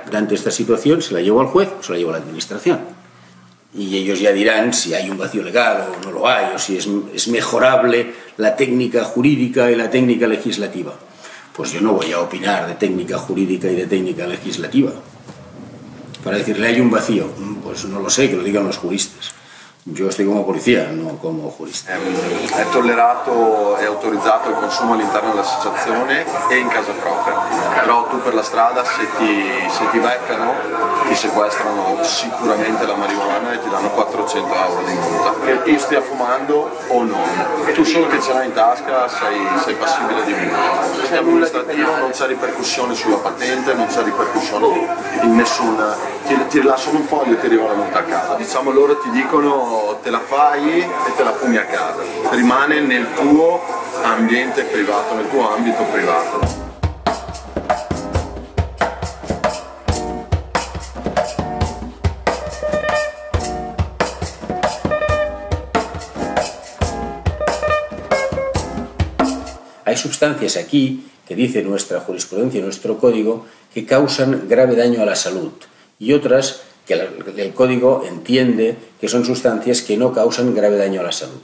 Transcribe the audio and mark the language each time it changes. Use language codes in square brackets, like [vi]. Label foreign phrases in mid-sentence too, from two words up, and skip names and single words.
[es] Ante esta situación, se la llevo al juez o se la llevo a la administración. Y ellos ya dirán si hay un vacío legal o no lo hay, o si es mejorable la técnica jurídica y la técnica legislativa. Pues yo no voy a opinar de técnica jurídica y de técnica legislativa. Para decirle hay un vacío, pues no lo sé, que lo digan los juristas. Yo estoy como policía, no como jurista. [it] È tollerato e autorizzato il consumo all'interno dell'associazione e in casa propria. Però tu per la strada, se ti beccano, ti sequestrano sicuramente la marijuana e ti danno 400 euro di multa. Che io stia fumando o non. Tu solo che ce l'hai in tasca sei passibile di multa. Se è amministrativo non c'è ripercussione sulla patente, non c'è ripercussione in nessuna. Ti rilasciano un foglio e ti arriva la multa a casa. Diciamo loro ti dicono te la fai e te la fumi a casa, rimane nel tuo ambiente privato, nel tuo ambito privato. [es] Hay sustancias aquí, que dice nuestra jurisprudencia, nuestro código, que causan grave daño a la salud y otras que el Código entiende que son sustancias que no causan grave daño a la salud.